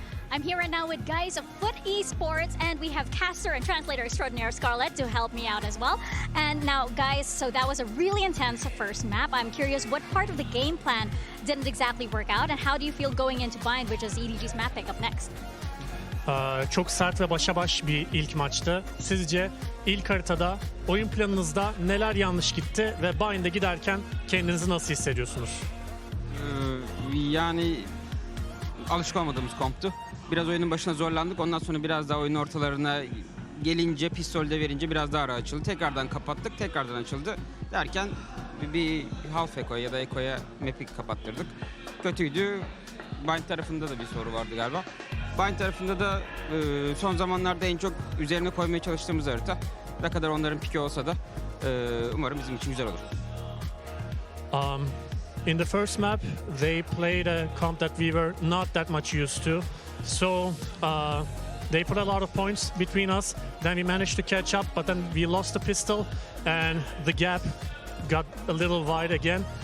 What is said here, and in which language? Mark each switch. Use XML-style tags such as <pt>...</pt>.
<en>I'm here right now with guys of FUT Esports, and we have caster and translator extraordinaire Scarlett to help me out as well. And now, guys, so that was a really intense first map. I'm curious, what part of the game plan didn't exactly work out, and how do you feel going into Bind, which is EDG's map pick up next?</en> <tr>Çok sert ve başa baş bir ilk maçtı. Sizce ilk haritada oyun planınızda neler yanlış gitti ve Bind'e giderken kendinizi nasıl hissediyorsunuz? Yani alışık olmadığımız komptu. Biraz oyunun başına zorlandık. Ondan sonra biraz daha oyunun ortalarına gelince, pistolde verince biraz daha ara açıldı. Tekrardan kapattık, tekrardan açıldı. Derken bir half eko'ya ya da eko'ya map'i kapattırdık. Kötüydü. Bind tarafında da bir soru vardı galiba. Bind tarafında da son zamanlarda en çok üzerine koymaya çalıştığımız harita. Ne kadar onların piki olsa da umarım bizim için güzel olur.</tr> <en>In the first map, they played a comp that we were not that much used to. So they put a lot of points between us. Then we managed to catch up, but then we lost the pistol and the gap got a little wide again.</en>